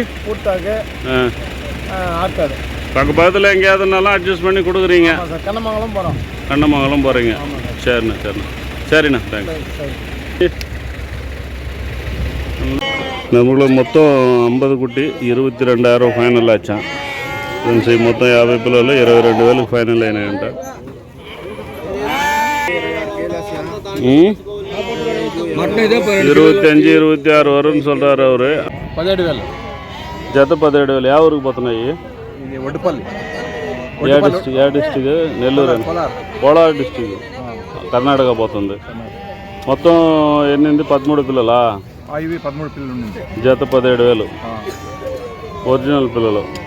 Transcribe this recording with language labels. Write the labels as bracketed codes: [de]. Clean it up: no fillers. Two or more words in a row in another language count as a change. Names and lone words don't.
[ta] பூட்டாக்கு ஆற்காடு பக்கத்தில் எங்கேயாவதுனாலும் அட்ஜஸ்ட் பண்ணி கொடுக்குறீங்க. ஆமாம் சார். கண்ணமங்கலம் போகிறோம். கண்ணமங்கலம் போகிறீங்க. சரிண்ணா சரிண்ணா தேங்க்ஸ். நம்மளுக்கு மொத்தம் 50 குட்டி 22,000 ஃபைனல் ஆச்சாம். [te] ఫ్రెండ్స్ ఈ మొత్తం 50 పిల్లలు 22,000 ఫైనల్ అయినాయంట. [ta] 25 26 வரும்னு சொல்கிறாரு அவரு. 17,000 [te] జత 17,000. ಯಾವ ఊరికి పోతున్నాయి? ఒడ్డుపల్లి. ఏ డిస్టిక్? నెల్లూరు. కోలార్ డిస్టిక్ కర్ణాటక పోతుంది. మొత్తం ఎన్ని? 13 పిల్లలా? 13 పిల్లలు ఉంది. జత 17,000 ఒరిజినల్ పిల్లలు.